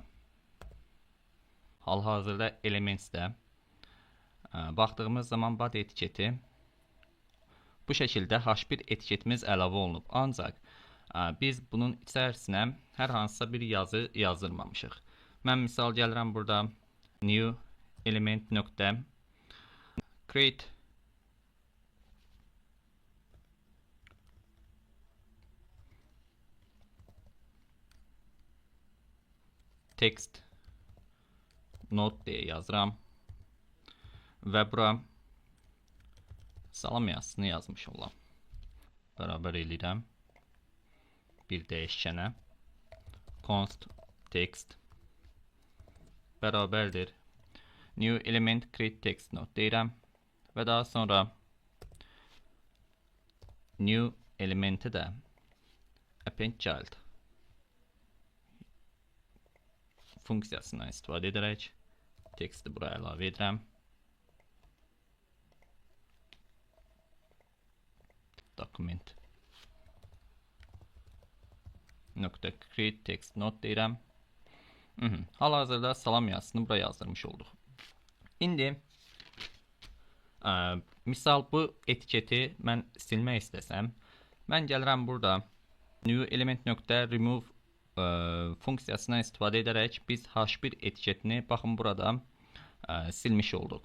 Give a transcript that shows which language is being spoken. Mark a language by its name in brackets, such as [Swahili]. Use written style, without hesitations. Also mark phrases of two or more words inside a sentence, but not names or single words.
[Azerbaijani] Hal-hazırda elementsdə baxdığımız zaman body etiketi bu şəkildə H1 etiketimiz əlavə olunub. Ancaq biz bunun içərisinə hər hansısa bir yazı yazdırmamışıq. Mən misal gəlirəm burada [English] new element [Azerbaijani] nöqtə [English] create text note [Azerbaijani] deyə yazıram və bura salam yazısını yazmış olam. Bərabər eləyirəm bir dəyişkənə [English] const text [Azerbaijani] bərabərdir [English] new element create text note [Azerbaijani] deyirəm və daha sonra new elementi də [English] append child [Azerbaijani] funksiyasından istifadə edərək texti buraya əlavə edirəm. Document nöqtə [English] create text note [Azerbaijani] deyirəm. Hal-hazırda salam yazısını buraya yazdırmış olduq. İndi misal bu etiketi mən silmək istəsəm, mən gəlirəm burada [English] new element [Azerbaijani] nöqtə remove funksiyasından istifadə edərək biz H1 etiketini baxın burada silmiş olduq.